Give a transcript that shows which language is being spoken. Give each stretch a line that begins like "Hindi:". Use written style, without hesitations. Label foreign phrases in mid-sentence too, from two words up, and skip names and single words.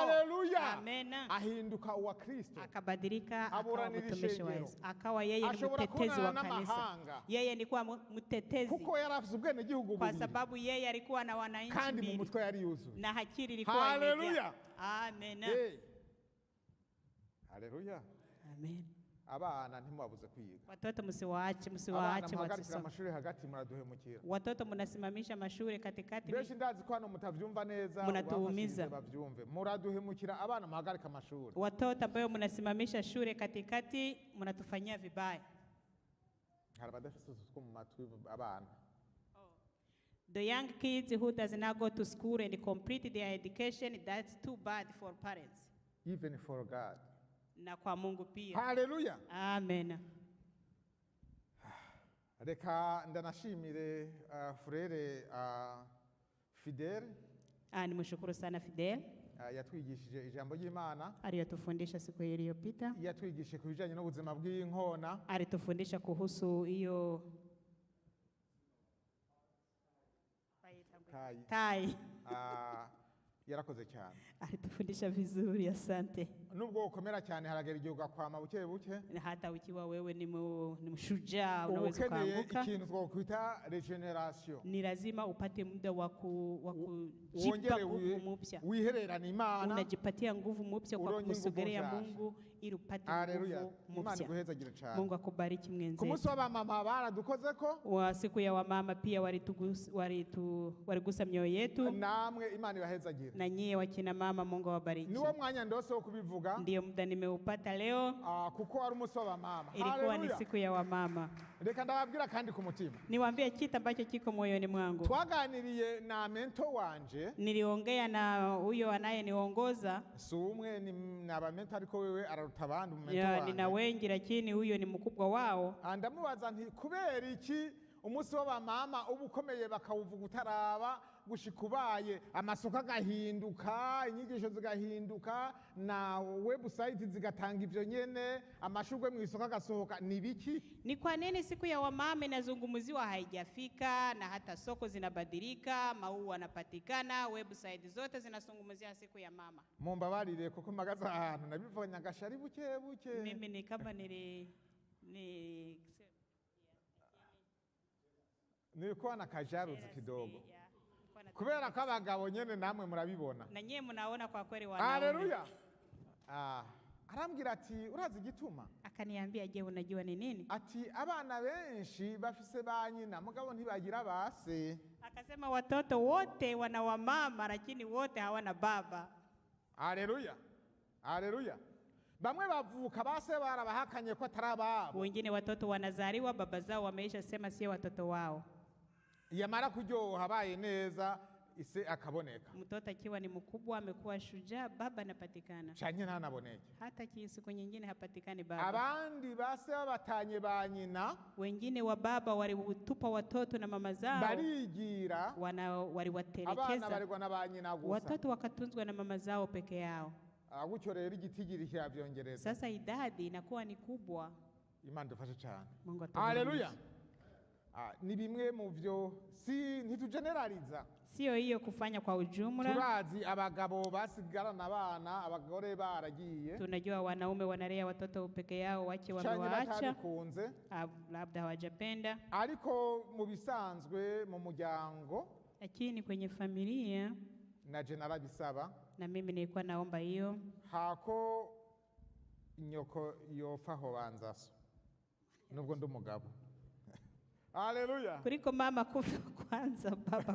Rundi: Haleluya. Amen. Ahinduka uwa Kristo,
Swahili: akabadilika, akawa mtumishi wa Yesu, akawa yeye ni mtetezi wa kanisa. Yeye ni kwa mtetezi,
Rundi: kuko yarafise ubwene gihugu,
Swahili: kwa sababu yeye alikuwa na wananchi
Rundi: kandi mu mutwe yari yuzuye,
Swahili: na hakiri ilikuwa imejaa. Haleluya. Amen. Haleluya. Amen.
Rundi: Abana ntimubabuze kwiga.
Swahili: Watoto msiwaache wasisome.
Rundi: Amashuri hagati muraduhemukira.
Swahili: Watoto mnasimamisha mashule katikati.
Rundi: Beshi ndazi ko hano mutavyumva neza,
Swahili: mnatuumiza.
Rundi: Bavyumve. Muraduhemukira abana muhagarika amashuri.
Swahili: Watoto ambao mnasimamisha shule katikati mnatufanyia vibaya.
English: The young kids who does not go to school and complete their education, that's too bad for parents. Even for God.
Swahili: Na kwa Mungu pia. Haleluya. Amen.
Rundi: Reka ndanashimire frere Fidel.
Swahili: Nimshukuru sana Fidel.
Rundi: Yatwigishije ijambo ry'Imana,
Swahili: aliyotufundisha siku iliyopita.
Rundi: Yatwigishije kubijanye n'ubuzima bw'inkona,
Swahili: alitufundisha kuhusu hiyo tai.
Rundi: Yarakoze cyane,
Swahili: alitufundisha vizuri, asante.
Rundi: Nubwo ukomera cyane haragera igihe ugakwama buke buke,
Swahili: hata ukiwa wewe ni mshujaa unaweza kuanguka.
Rundi: Ikintu twakwita regeneration,
Swahili: ni lazima upate muda wa kujipa nguvu mpya,
Rundi: wihererana Imana,
Swahili: unajipatia nguvu mpya kwa kumsogelea Mungu ili upate nguvu mpya. Mungu akubariki mwenzetu.
Rundi: Ku munsi w'abamama baradukozeko,
Swahili: wa siku ya wamama pia waligusa mioyo yetu.
Rundi: Namwe Imana ibahezagire.
Swahili: Na nyie wakina mama Mungu awabariki.
Rundi: Niwo mwanya ndose wo kubivuga.
Swahili: Ndio muda nimeupata leo.
Rundi: Kuko ari umunsi w'abamama.
Swahili: Ilikuwa ni siku ya wamama.
Rundi: Reka ndababwira kandi ku mutima.
Swahili: Niwaambie kitu ambacho kiko moyoni mwangu.
Rundi: Twaganiriye na mentor wanje.
Swahili: Niliongea na huyo anayeniongoza.
Rundi: Sumwe ni abamento ariko wewe araruta abandi mu mentor wanje.
Swahili: Nina wengi lakini huyo ni mkubwa wao.
Rundi: Ndamubaza nti kubera iki umunsi w'abamama ubukomeye bakawuvuga utaraba gushikubaye, amasoko agahinduka, inyigisho zigahinduka, na website zigatanga ivyo nyene, amashugwe mu isoko agasohoka, ni biki?
Swahili: Ni kwa nini siku ya wamama inazungumziwa haijafika na hata soko zinabadilika, maua yanapatikana, website zote zinazungumzia siku ya mama?
Rundi: Mumbabarire kuko magaza ahantu nabivanya gashari buke buke.
Swahili: Mimi ni kama nilikuwa na kajaruzi kidogo.
Rundi: Kubera ko abagabo nyene namwe murabibona.
Swahili: Na nyie mnaona kwa kweli wanaume. Haleluya.
Rundi: arambwira ati urazi igituma?
Swahili: Akaniambia, je, unajua ni nini?
Rundi: Ati abana benshi bafise ba nyina mugabo ntibagira base.
Swahili: Akasema watoto wote wana wamama lakini wote hawana baba. Haleluya, haleluya.
Rundi: Bamwe bavuka base barabahakanye ko atarababo.
Swahili: Wengine watoto wanazaliwa baba zao wameisha sema sio watoto wao.
Rundi: Yamara kuryoha habaye neza ise akaboneka.
Swahili: Mtoto akiwa ni mkubwa amekuwa shujaa, baba anapatikana.
Rundi: Canye ntanaboneke.
Swahili: Hata siku nyingine hapatikani baba.
Rundi: Abandi base babatanye ba nyina.
Swahili: Wengine wa baba walitupa watoto na mama zao.
Rundi: Barigira.
Swahili: Waliwatelekeza.
Rundi: Abana baregwa na ba nyina gusa.
Swahili: Watoto wakatunzwa na mama zao peke yao.
Rundi: Gutyo rero igitigiri cyavyongereza.
Swahili: Sasa idadi inakuwa ni kubwa. Imana dufashe cyane. Mungu atubariki. Haleluya.
Rundi: Ni bimwe mu byo ntitugeneraliza.
Swahili: Sio hiyo kufanya kwa ujumla.
Rundi: Turazi abagabo basigarana abana, abagore baragiye.
Swahili: Tunajua wanaume wanalea watoto peke yao, wake wamewaacha. Labda hawajapenda.
Rundi: Ariko mu bisanzwe mu muryango,
Swahili: lakini kwenye familia
Rundi: na general bisaba,
Swahili: na mimi nilikuwa naomba hiyo,
Rundi: hako nyoko yofaho banzaso nubwo ndumugabo. Haleluya.
Swahili: Kuliko mama kufa kwanza baba.